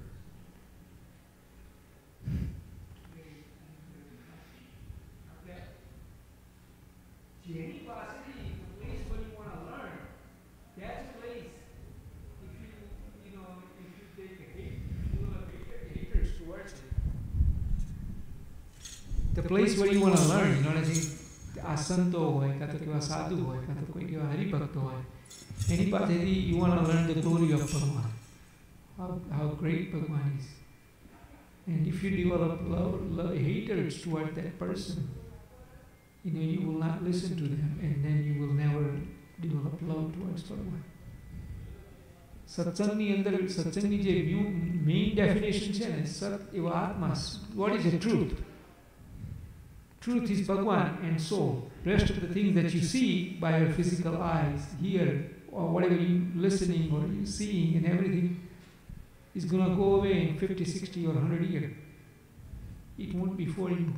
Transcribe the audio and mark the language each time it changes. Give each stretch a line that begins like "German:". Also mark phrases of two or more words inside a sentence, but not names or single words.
Gujarati: જેની પાસેથી,
English: the place where you want to learn, that's a place. If you take a hate, you will have haters towards it. The place where you want to learn, you know what I mean?
Gujarati: આ સંતો હોય કાં તો કેવા સાધુ હોય કાં તો કોઈ કેવા હરિભક્તો હોય એની પાસેથી
English: you want to learn the glory of Bhagavan, how great Bhagavan is. And if you develop haters toward that person, you will not listen to them, and then you will never develop love towards Bhagavan.
Gujarati: સત્સંગની અંદર સત્સંગની જે
English: main definition
Gujarati: છે ને સત એવો આત્મા.
English: What is the truth? Truth is Bhagavan and soul. Rest of the things that you see by your physical eyes, hear, or whatever you listening or you seeing and everything is going to go away in 50, 60 or 100 years. It won't be for you.